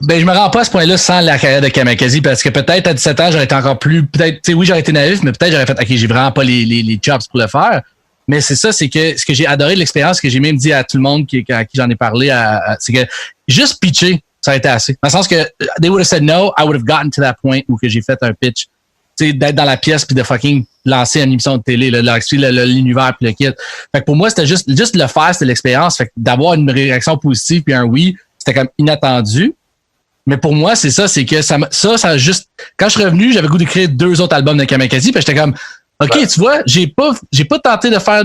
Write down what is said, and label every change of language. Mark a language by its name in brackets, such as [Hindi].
[French] Ben, je me rends pas à ce point-là sans la carrière de Kamakazi parce que peut-être à 17 ans, j'aurais été encore plus, peut-être, tu sais, oui, j'aurais été naïf, mais peut-être j'aurais fait, OK, j'ai vraiment pas les chops pour le faire. Mais c'est ça, c'est que ce que j'ai adoré de l'expérience, que j'ai même dit à tout le monde à qui j'en ai parlé, c'est que juste pitcher, ça a été assez. Dans le sens que [English] they would have said no, I would have gotten to that point [French] où que j'ai fait un pitch. Tu sais, d'être dans la pièce puis de fucking lancer une émission de télé, l'univers puis le kit. Fait que pour moi, c'était juste le faire, c'était l'expérience. Fait que d'avoir une réaction positive puis un oui, c'était comme inattendu. Mais pour moi, c'est ça, c'est que ça a juste... Quand je suis revenu, j'avais le goût d'écrire 2 autres albums de Kamakazi, puis j'étais comme, OK, tu vois, j'ai pas tenté de faire...